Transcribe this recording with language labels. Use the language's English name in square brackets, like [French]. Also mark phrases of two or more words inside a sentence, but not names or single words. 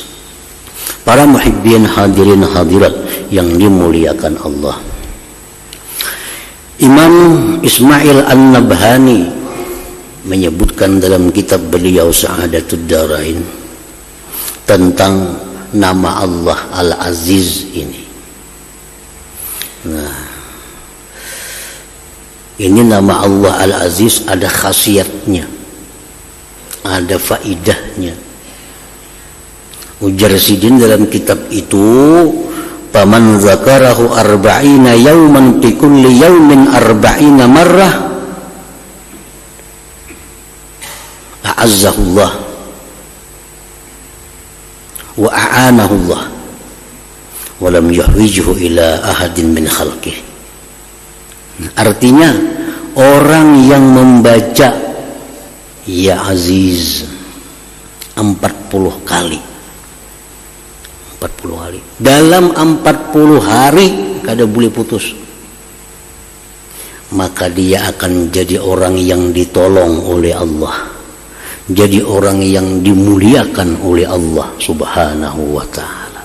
[Indonesian] Para muhibbin hadirin hadirat yang dimuliakan Allah, Imam Ismail An-Nabhani menyebutkan dalam kitab beliau Sa'adatud Darain tentang nama Allah Al-Aziz ini. Nah, ini nama Allah Al-Aziz ada khasiatnya, ada faidahnya. [Banjar] Ujar Sidin dalam kitab itu, [Arabic] "فمن ذكره أربعين يوما في كل يوم أربعين مرة أعزه الله وأعانه الله ولم يحوجه إلى أحد من خلقه." [Indonesian] Artinya, orang yang membaca [Arabic] يا عزيز [Indonesian] 40 kali, 40 hari, dalam 40 hari kada boleh putus, maka dia akan jadi orang yang ditolong oleh Allah, jadi orang yang dimuliakan oleh Allah [Arabic] سبحانه وتعالى.